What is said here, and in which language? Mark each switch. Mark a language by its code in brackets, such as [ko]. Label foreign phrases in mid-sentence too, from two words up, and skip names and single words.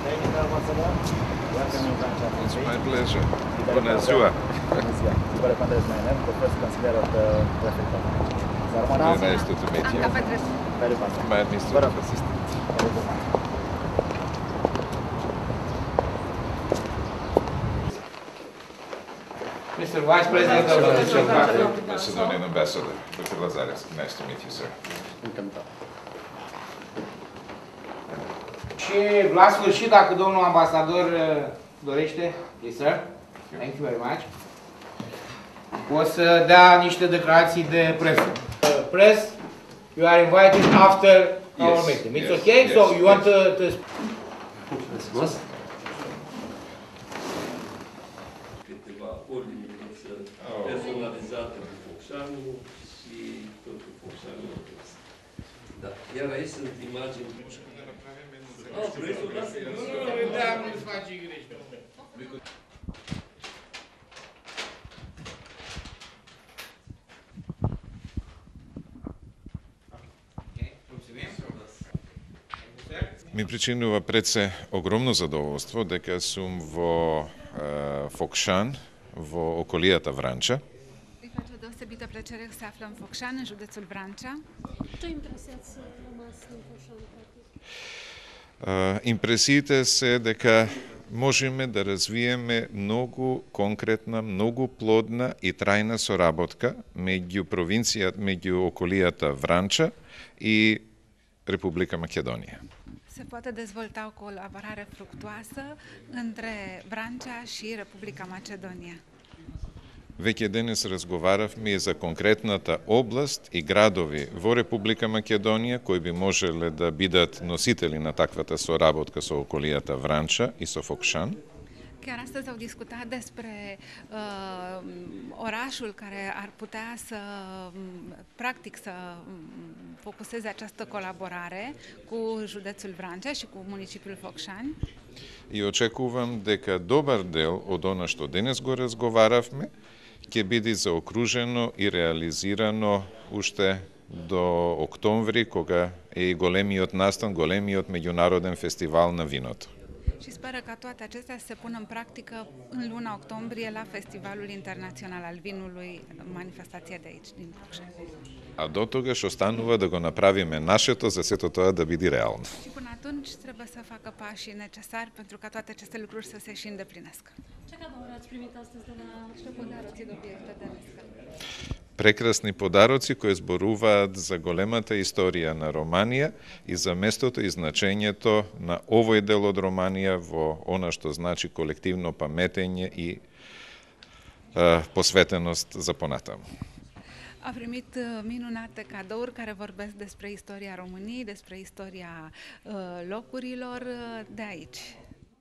[en] It's my pleasure. [ro] Bună ziua! [en] Very nice to meet you. My administrative assistant. Mr. Vice President of the Macedonian Ambassador, Dr. Lazarescu. Nice to meet you, sir. [ro] Și la sfârșit, dacă domnul ambasador dorește, [en] yes, sir. Thank you very much. [ro] O să dea niște declarații de presă. [en] Press, you are invited after our meeting. It's okay? Yes, So you want to [ro] câteva ordini personalizate cu Focșanul și tot cu Focșanul. Da. Iar aici sunt imagini. Prețul, lasă. nu-ți faci grești. [mk] Mi причинува предсе огромно задоволство дека сум во Focșan, во околијата Вранча. [ro] Îi face o deosebită plăcere să se află în Focșani, în județul Vrancea. Ce impresie ați rămas în Focșan, practic? [mk] Импресиите се дека можеме да развиеме многу конкретна, многу плодна и трајна соработка меѓу провинцијата, меѓу околијата Вранча и Република Македонија. [ro] Se poate dezvolta o colaborare fructuoasă între Vrancea și Republica Macedonia. [mk] Веќе денес разговаравме и за конкретната област и градови во Република Македонија кои би можеле да бидат носители на таквата соработка со околијата Вранча и со Focșan. [ro] Chiar astăzi au discutat despre orașul care ar putea să, practic, să focuseze această colaborare cu județul Vrancea și cu municipiul Focșani. [mk] И очекувам дека добар дел од она што денес го разговаравме ќе биде заокружено и реализирано уште до октомври, кога е и големиот настан, големиот меѓународен фестивал на виното. [ro] Și speră ca toate acestea să se pună în practică în luna octombrie la Festivalul Internațional al Vinului, manifestația de aici, din Focșani. [mk] А до тогаш останува да го направиме нашето за сето тоа да биде реално. [ro] Și până atunci trebuie să facă pașii necesari pentru ca toate aceste lucruri să se și îndeplinească. Ce cadouri ați primit astăzi de la [mk] Подаръци до обекта денеска. Прекрасни подароци кои зборуваат за големата историја на Романија и за местото и значењето на овој дел од Романија во она што значи колективно паметење и посветеност за понатаму. [ro] A primit minunate cadouri care vorbesc despre istoria României, despre istoria locurilor de aici.